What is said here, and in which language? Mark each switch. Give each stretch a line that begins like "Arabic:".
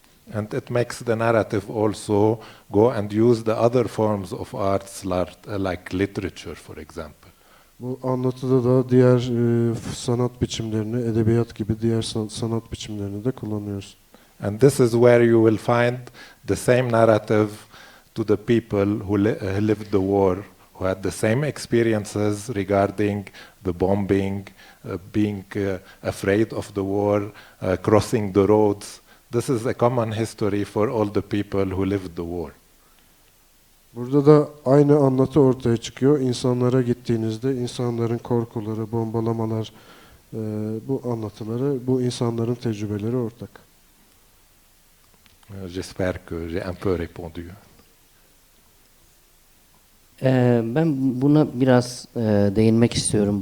English: And it makes the narrative also go and use the other forms of arts like literature, for example.
Turkish: Bu anlatıda da diğer sanat biçimlerini, edebiyat gibi diğer sanat biçimlerini de kullanıyoruz.
English: And this is where you will find the same narrative to the people who lived the war, who had the same experiences regarding the bombing, being afraid of the war, crossing the roads. This is a common history for all the people who lived the war.
Turkish: Burada da aynı anlatı ortaya çıkıyor. İnsanlara gittiğinizde insanların korkuları, bombalamalar, bu anlatıları, bu insanların tecrübeleri ortak.
French: J'espère que j'ai un peu répondu.
Turkish: Ben buna biraz değinmek istiyorum.